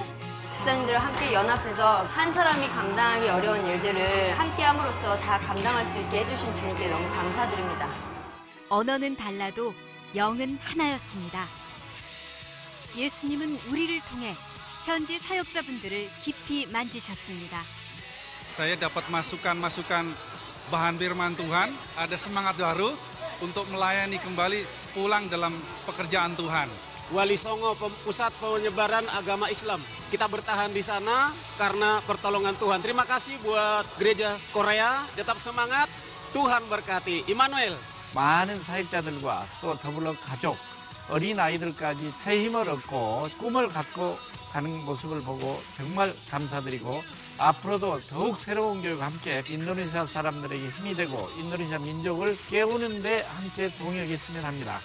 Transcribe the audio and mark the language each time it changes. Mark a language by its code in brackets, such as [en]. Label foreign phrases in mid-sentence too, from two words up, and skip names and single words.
[ko] 집사님들과 함께 연합해서 한 사람이 감당하기 어려운 일들을 함께 함으로써 다 감당할 수 있게 해주신 주님께 너무 감사드립니다. 언어는 달라도 영은 하나였습니다. 예수님은 우리를 통해 현지 사역자분들을 깊이 만지셨습니다. [id] Saya dapat masukan-masukan bahan firman Tuhan, ada semangat baru untuk melayani kembali pulang dalam pekerjaan Tuhan. Wali Songo, pusat penyebaran agama Islam. Kita bertahan di sana karena pertolongan Tuhan. Terima kasih buat gereja Korea. Tetap semangat. Tuhan berkati. Immanuel. [ko] 많은 사역자들과 또 더불어 가족, 어린 아이들까지 새 힘을 얻고 꿈을 갖고 가는 모습을 보고 정말 감사드리고 앞으로도 더욱 새로운 교회와 함께 인도네시아 사람들에게 힘이 되고 인도네시아 민족을 깨우는 데 함께 동역했으면 합니다.